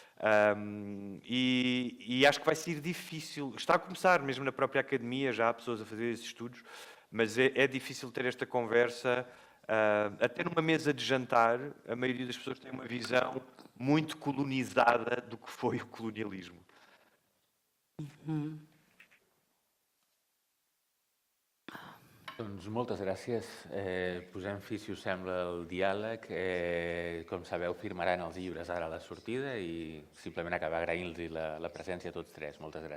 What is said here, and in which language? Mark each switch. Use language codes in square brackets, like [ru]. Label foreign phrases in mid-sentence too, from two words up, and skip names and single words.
[pt] E acho que vai ser difícil, está a começar mesmo na própria academia, já há pessoas a fazer esses estudos, mas é difícil ter esta conversa, até numa mesa de jantar, a maioria das pessoas tem uma visão muito colonizada do que foi o colonialismo. [ca] Doncs moltes gràcies. Posem fi, si us sembla, el diàleg. Com sabeu, firmaran els llibres ara a la sortida i simplement acabar agraint-los la presència a tots tres.